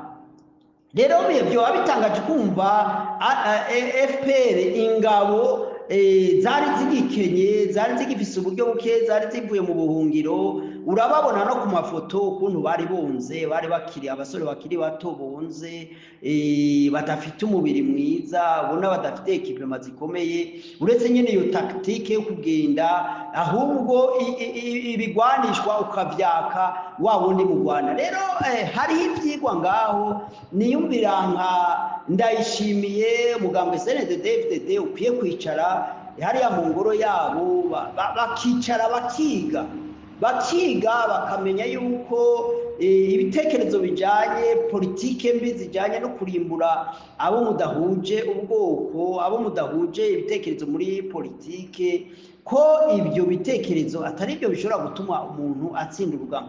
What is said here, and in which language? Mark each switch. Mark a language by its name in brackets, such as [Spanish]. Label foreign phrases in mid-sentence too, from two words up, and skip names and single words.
[Rundi] Rero byo abitangaje kumva FPR ingabo zari zigikenye, zari zigifise uburyo buke, zari zivuye mu buhungiro. Urababona no ku mafoto ukuntu bari bonze, bari bakiri abasore bakiri bato bonze, badafite umubiri mwiza, ubona badafite equipment zikomeye, uretse nyine iyo tactique yo kugenda ahubwo ibigwanishwa ukavyaka wa wundi mu Rwanda. Rero hariho ivyigwa ngaho niyumvira nka Ndayishimiye, mugambwe CNDD-FDD ukwiye kwicara hariya mu ngoro yabo bakicara bakiga bakamenya yuko ibitekerezo bijanye politike mbi zijanye no kurimbura abo mudahuje ubwoko, abo mudahuje ibitekerezo muri politike, ko ibyo bitekerezo atari byo bishobora gutuma umuntu atsinda urugamba.